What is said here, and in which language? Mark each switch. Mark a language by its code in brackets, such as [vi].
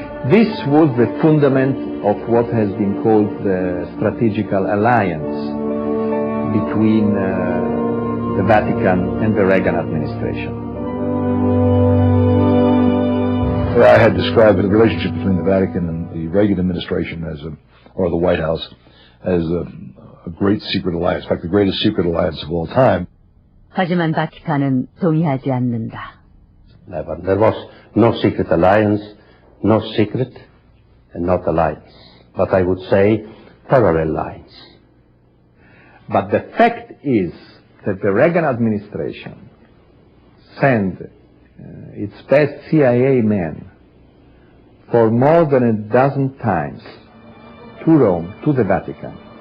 [en] This was the fundament of what has been called the strategical alliance between the Vatican and the Reagan administration. I had described the relationship between the Vatican and the Reagan administration or the White House as a great secret alliance, in fact, the greatest secret alliance of all time. [ko] 하지만 바티칸은 동의하지 않는다. [en] Never. There was no secret alliance, no secret, and not alliance. But I would say parallel lines. But the fact is that the Reagan administration sent its best CIA men for more than a dozen times to Rome, to the Vatican.